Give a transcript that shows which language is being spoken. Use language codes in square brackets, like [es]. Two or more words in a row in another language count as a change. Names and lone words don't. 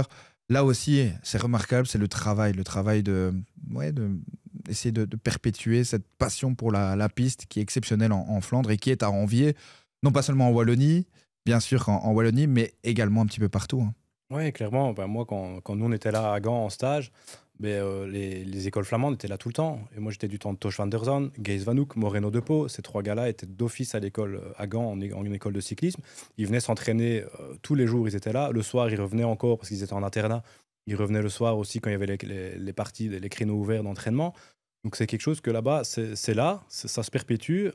[fr] Là aussi, c'est remarquable, c'est le travail essayer de perpétuer cette passion pour la piste qui est exceptionnelle en Flandre et qui est à envier, non pas seulement en Wallonie, bien sûr en Wallonie, mais également un petit peu partout. Oui, clairement. Moi, quand nous, on était là à Gand en stage, les écoles flamandes étaient là tout le temps. Et moi, j'étais du temps de Tosh van der Zon, Gees Van Hoek, Moreno de Pau. Ces 3 gars-là étaient d'office à l'école à Gand, en une école de cyclisme. Ils venaient s'entraîner tous les jours, ils étaient là. Le soir, ils revenaient encore parce qu'ils étaient en internat. Ils revenaient le soir aussi quand il y avait les parties, les créneaux ouverts d'entraînement. Donc c'est quelque chose que là-bas, c'est là, ça se perpétue.